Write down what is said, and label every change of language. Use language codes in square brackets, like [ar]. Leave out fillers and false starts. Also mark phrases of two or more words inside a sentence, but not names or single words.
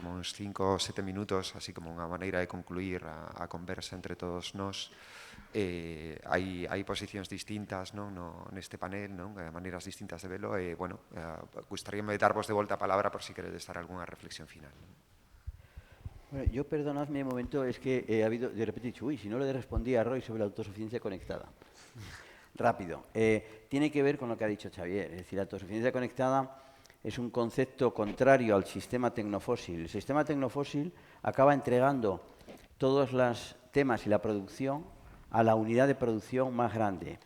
[gl] Como uns 5 ou 7 minutos, así como unha maneira de concluir a conversa entre todos nós. Hai posicións distintas, non? Neste panel, non? Maneiras distintas de velo. Bueno, gustaríame darvos de volta a palabra por si queredes dar algunha reflexión final. [es] Bueno, yo, perdonadme un momento, es que ha habido, de repente he dicho, uy, si no le respondí a Roy sobre la autosuficiencia conectada. Rápido. Tiene que ver con lo que ha dicho Xavier, es decir, la autosuficiencia conectada es un concepto contrario al sistema tecnofósil. El sistema tecnofósil acaba entregando todos los temas y la producción a la unidad de producción más grande.